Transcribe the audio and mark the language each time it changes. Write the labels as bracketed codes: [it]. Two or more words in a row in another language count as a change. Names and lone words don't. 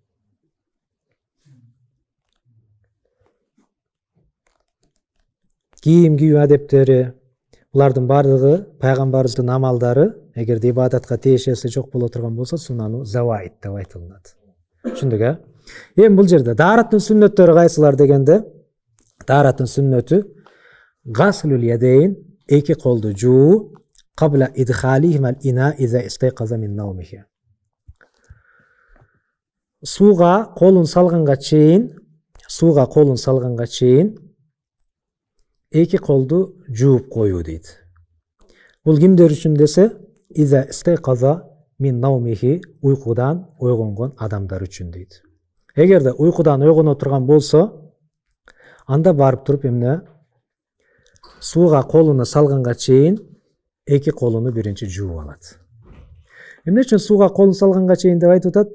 [ky] Кийим кийүү адептери, булардын бардыгы пайгамбарыбыздын амалдары, эгерде ибадатка тийишеси жок боло турган болсо, [ar] سنن الزوائد [ky] деп айтылат. Түшүндүк, э? Эми бул жерде даараттын сүннөттөрү кайсылар дегенде, даараттын сүннөтү [ar] غسل اليدين, [ky] эки колду жуу, [ar] قبل إدخالهم الإناء إذا استيقظ من نومه. [ky] Суга колун салганга чейин эки колду жууп коюу дейт. Бул кимдер үчүн десе, [ar] إذا استيقظ من نومه, [ky] уйкудан ойгонгон адамдар үчүн дейт. Эгерде уйкудан ойгоно турган болсо, анда барып туруп эмне? Суга колуну салганга чейин эки колуну биринчи жууп алат. Эмне үчүн сууга колун салганга чейин деп айтып атат?